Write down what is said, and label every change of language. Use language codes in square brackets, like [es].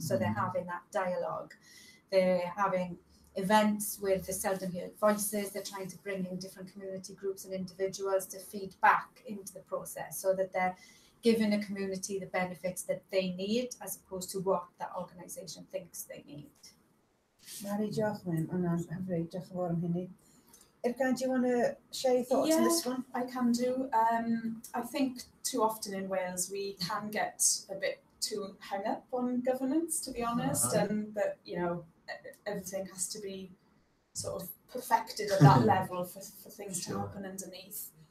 [en] So they're having that dialogue. They're having events with the seldom heard voices. They're trying to bring in different community groups and individuals to feed back into the process, so that they're giving a community the benefits that they need as opposed to what that organisation thinks they need. [cy] Mary, diolch yn hyfryd, diolch yn fawr am hynny. [en] Irgan, do you want to share your thoughts on this one? I can do. I think too often in Wales we can get a bit too hung up on governance, to be honest, and that everything has to be sort of perfected at that level for things to happen underneath.